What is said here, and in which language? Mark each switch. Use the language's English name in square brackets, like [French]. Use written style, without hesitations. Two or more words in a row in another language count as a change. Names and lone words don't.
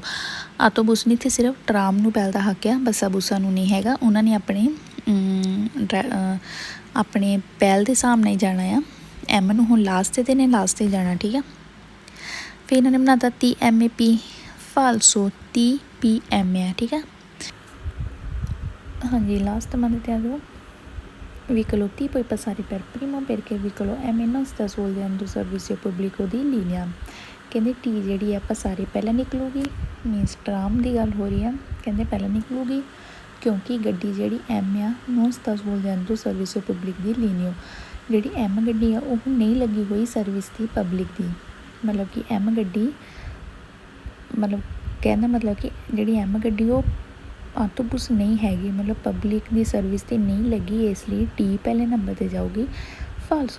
[Punjabi] ਆਟੋਬੁਸ ਨਹੀਂ ਇੱਥੇ ਸਿਰਫ ਟਰਾਮ ਨੂੰ ਪਹਿਲ ਦਾ ਹੱਕ ਆ, ਬੱਸਾਂ ਬੁੱਸਾਂ ਨੂੰ ਨਹੀਂ ਹੈਗਾ, ਉਹਨਾਂ ਨੇ ਆਪਣੇ ਪਹਿਲ ਦੇ ਹਿਸਾਬ ਨਾਲ ਹੀ ਜਾਣਾ ਆ। ਐਮ ਨੂੰ ਹੁਣ ਲਾਸਟ 'ਤੇ ਨੇ ਲਾਸਟ 'ਤੇ ਜਾਣਾ, ਠੀਕ ਆ। ਫਿਰ ਇਹਨਾਂ ਨੇ ਬਣਾਤਾ ਤੀ ਐਮ ਏ ਪੀ, ਫਾਲਸੋ ਤੀ ਪੀ ਐਮ ਆ, ਠੀਕ ਆ। ਹਾਂਜੀ ਲਾਸਟ ਮੰਨ 'ਤੇ ਆ ਜਾਓ [Italian] veicolo T poi passare per primo perché veicolo M non sta svolgendo servizio pubblico di linea, [Punjabi] ਕਹਿੰਦੇ ਟੀ ਜਿਹੜੀ ਆ ਪਸਾਰੇ ਪਹਿਲਾਂ ਨਿਕਲੂਗੀ, ਮੀਨਸ ਟਰਾਮ ਦੀ ਗੱਲ ਹੋ ਰਹੀ ਆ, ਕਹਿੰਦੇ ਪਹਿਲਾਂ ਨਿਕਲੂਗੀ ਕਿਉਂਕਿ ਗੱਡੀ ਜਿਹੜੀ ਐਮ ਆ [Italian] non sta svolgendo servizio pubblico di linea, [Punjabi] ਜਿਹੜੀ ਐਮ ਗੱਡੀ ਆ ਉਹ ਨਹੀਂ ਲੱਗੀ ਹੋਈ ਸਰਵਿਸ ਦੀ ਪਬਲਿਕ ਦੀ, ਮਤਲਬ ਕਿ ਐਮ ਗੱਡੀ ਮਤਲਬ ਕਹਿਣ ਦਾ ਮਤਲਬ ਕਿ ਜਿਹੜੀ ਐਮ ਗੱਡੀ ਉਹ ਆਟੋਬੁਸ ਨਹੀਂ ਹੈਗੀ, ਮਤਲਬ ਪਬਲਿਕ ਦੀ ਸਰਵਿਸ 'ਤੇ ਨਹੀਂ ਲੱਗੀ, ਇਸ ਲਈ ਟੀ ਪਹਿਲੇ ਨੰਬਰ 'ਤੇ ਜਾਊਗੀ, ਫਾਲਸੋ।